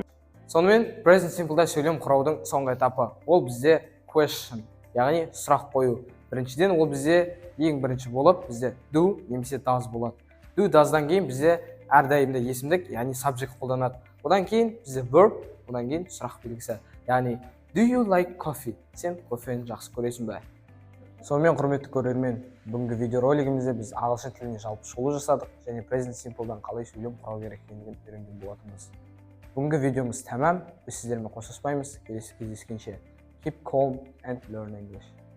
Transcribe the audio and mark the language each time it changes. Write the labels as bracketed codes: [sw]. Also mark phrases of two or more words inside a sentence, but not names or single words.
[kk] Сонымен Present Simple'да сөйлем құраудың соңғы этапы. Ол бізде question, яғни сұрақ қою. Біріншіден ол бізде ең бірінші болып бізде do немесе does болады. Do does'дан кейін бізде әрдайымда есімдік, яғни subject қолданады. Одан кейін бізде verb, одан кейін сұрақ белгісі. Яғни [en] do you like coffee? [kk] Сен кофені жақсы көресің бе? Сонымен құрметті көрермен, бүгінгі видеоролигімізде біз ағылшын тіліне жалпы шолу жасадық және Present Simple'дан қалай сөйлем құрау керек екендігін үйренген болатынбыз. Бүгінгі видеомыз тәмам. Біз сіздермен қоштаспаймыз. Келесі кездескенше. [en] Keep calm and learn English.